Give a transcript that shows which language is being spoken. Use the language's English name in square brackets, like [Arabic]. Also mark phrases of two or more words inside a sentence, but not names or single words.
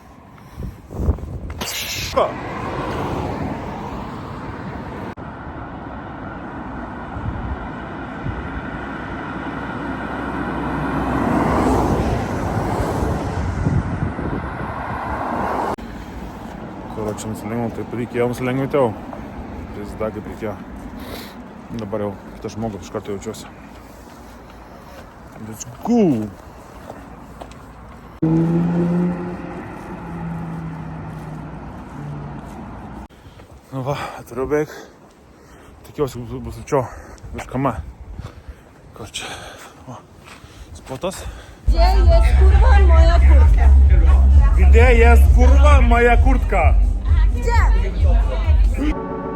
[Lithuanian] Ką? Короче, nusilengiau, taip reikėjo nusilengvinti jau. Prizda, kaip reikėjo. Dabar jau kitas žmogus iš karto jaučiuosi. [English] Let's go! [Lithuanian] Nu va, turiu beveik. Tikiuosi bus čia viskame. Короче, o, spotas. [Polish] Gdzie jest kurwa moja kurtka? Gdzie jest kurwa moja kurtka? Gdzie?